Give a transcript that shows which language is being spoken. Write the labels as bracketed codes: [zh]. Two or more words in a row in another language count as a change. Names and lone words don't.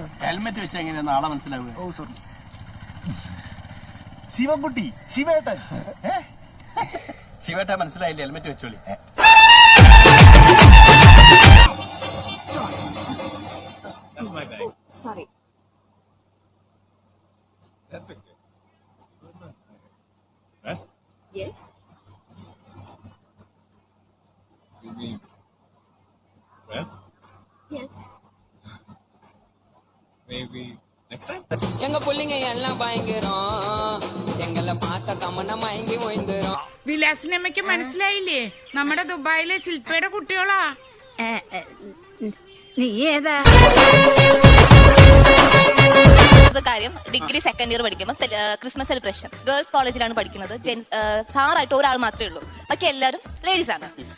[ml] ഹെൽമെറ്റ് വെച്ച എങ്ങനെയാ ആളെ മനസ്സിലാവുക? ഓ സോറി. ശിവൻകുട്ടി, ശിവേട്ടൻ. ശിവേട്ട മനസ്സിലായില്ലേ? ഹെൽമെറ്റ് വെച്ചോളി. സോറി. [en] That's okay. Rest? Yes. You mean rest? Yes. Maybe next time? [ta] எங்க புள்ளிங்க எல்லாம் பயங்கரம், எங்களை பார்த்த தமன மயங்கி ஓய்ந்துரும். [ml] വിലാസിനമ്മയ്ക്ക് മനസ്സിലായില്ലേ? നമ്മുടെ ദുബായിലെ ശില്പയുടെ കുട്ടികളാ. നീ ഏതാ? കാര്യം [en] degree second year [ml] പഠിക്കുമ്പോൾ [en] Christmas celebration girls [ml] കോളേജിലാണ് പഠിക്കുന്നത്. സാറായിട്ട് ഒരാൾ മാത്രമേ ഉള്ളൂ, ബാക്കി എല്ലാവരും ലേഡീസ് ആണ്.